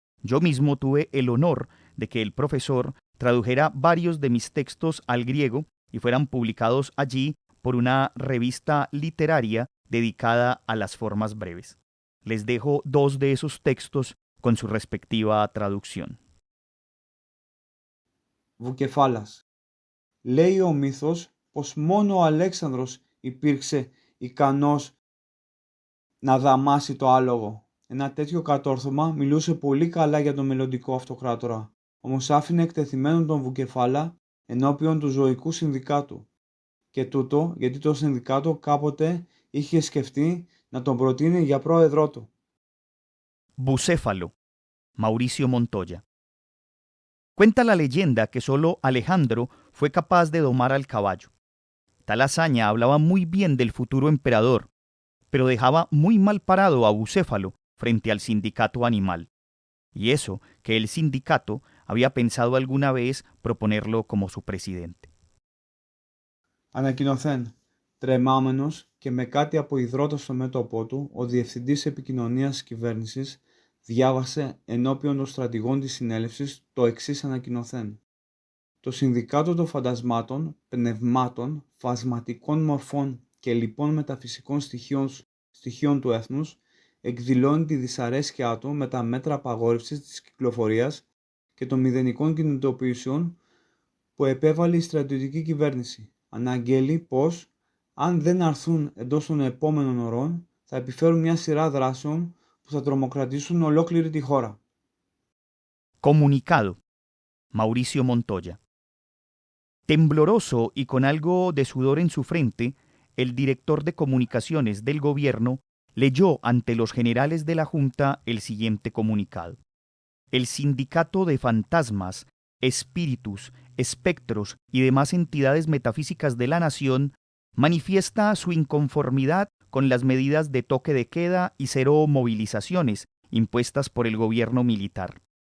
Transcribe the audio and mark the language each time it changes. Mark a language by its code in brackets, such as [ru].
[es] Yo mismo tuve el honor de que el profesor tradujera varios de mis textos al griego y fueran publicados allí por una revista literaria dedicada a las formas breves. Les dejo dos de esos textos con su respectiva traducción. [el] Βουκεφάλας. Λέει ο μύθος πως μόνο ο Αλέξανδρος υπήρξε ικανός να δαμάσει το άλογο. Ένα τέτοιο κατόρθωμα μιλούσε πολύ καλά για τον μελλοντικό αυτοκράτορα, όμως άφηνε εκτεθειμένον τον Βουκεφάλα ενώπιον του ζωικού συνδικάτου. Και τούτο γιατί το συνδικάτο κάποτε είχε σκεφτεί να τον προτείνει για πρόεδρό του. [es] Bucéfalo, Mauricio Montoya. Cuenta la leyenda que solo Alejandro fue capaz de domar al caballo. Tal hazaña hablaba muy bien del futuro emperador, pero dejaba muy mal parado a Bucéfalo frente al sindicato animal. Y eso que el sindicato había pensado alguna vez proponerlo como su presidente. [el] Ανακοινωθέν, τρεμάμενος και με κάτι από υδρότα στο μέτωπό του, ο διευθυντής επικοινωνίας της κυβέρνησης διάβασε ενώπιον των στρατηγών της συνέλευσης το εξής ανακοινωθέν. Το Συνδικάτο των Φαντασμάτων, Πνευμάτων, Φασματικών Μορφών και λοιπών μεταφυσικών στοιχείων του έθνους εκδηλώνει τη δυσαρέσκειά του με τα μέτρα απαγόρευσης της κυκλοφορίας και των μηδενικών κινητοποιήσεων που επέβαλε η στρατιωτική κυβέρνηση. Αναγγέλει πως, αν δεν αρθούν εντός των επόμενων ωρών, θα επιφέρουν μια σειρά δράσεων που θα τρομοκρατήσουν ολόκληρη τη χώρα. [es] Comunicado. Mauricio Montoya. Tembloroso y con algo de sudor en su frente, el director de comunicaciones del gobierno leyó ante los generales de la Junta el siguiente comunicado. El sindicato de fantasmas, espíritus, espectros y demás entidades metafísicas de la nación manifiesta su inconformidad con las medidas de toque de queda y 0 movilizaciones impuestas por el gobierno militar.